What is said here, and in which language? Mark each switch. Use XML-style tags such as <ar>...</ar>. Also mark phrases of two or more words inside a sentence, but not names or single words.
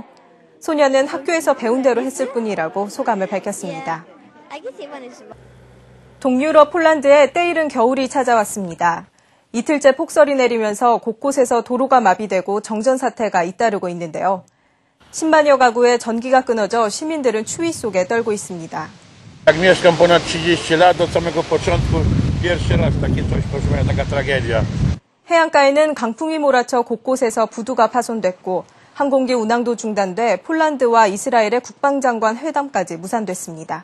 <ko>소녀는 학교에서 배운 대로 했을 뿐이라고 소감을 밝혔습니다. 동유럽 폴란드에 때이른 겨울이 찾아왔습니다. 이틀째 폭설이 내리면서 곳곳에서 도로가 마비되고 정전 사태가 잇따르고 있는데요. 10만여 가구의 전기가 끊어져 시민들은 추위 속에 떨고 있습니다.</ko> <pl>Jak mieszkam ponad 30 lat, od samego początku pierwszy raz takie coś, proszę pana, taka tragedia.</pl> <ko>해안가에는 강풍이 몰아쳐 곳곳에서 부두가 파손됐고 항공기 운항도 중단돼 폴란드와 이스라엘의 국방장관 회담까지 무산됐습니다.</ko>